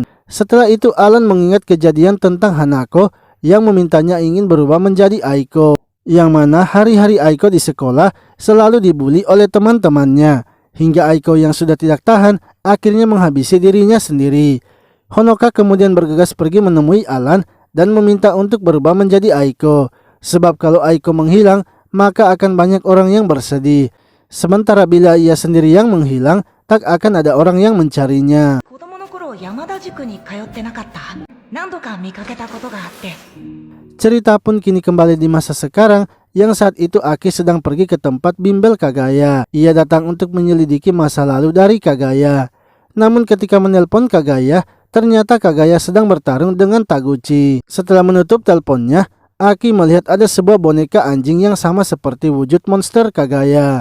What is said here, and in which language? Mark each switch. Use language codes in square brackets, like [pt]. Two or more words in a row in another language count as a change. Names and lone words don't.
[id] Setelah itu Alan mengingat kejadian tentang Hanako yang memintanya ingin berubah menjadi Aiko, yang mana hari-hari Aiko di sekolah selalu dibully oleh teman-temannya, hingga Aiko yang sudah tidak tahan akhirnya menghabisi dirinya sendiri. Honoka kemudian bergegas pergi menemui Alan dan meminta untuk berubah menjadi Aiko, sebab kalau Aiko menghilang maka akan banyak orang yang bersedih. Sementara bila ia sendiri yang menghilang, tak akan ada orang yang mencarinya. [ja] 子供の頃山田塾に通ってなかった。何度か見かけたことがあって。 [id] Cerita pun kini kembali di masa sekarang, yang saat itu Aki sedang pergi ke tempat bimbel Kagaya. Ia datang untuk menyelidiki masa lalu dari Kagaya. Namun ketika menelpon Kagaya, ternyata Kagaya sedang bertarung dengan Taguchi. Setelah menutup teleponnya, Aki melihat ada sebuah boneka anjing yang sama seperti wujud monster Kagaya.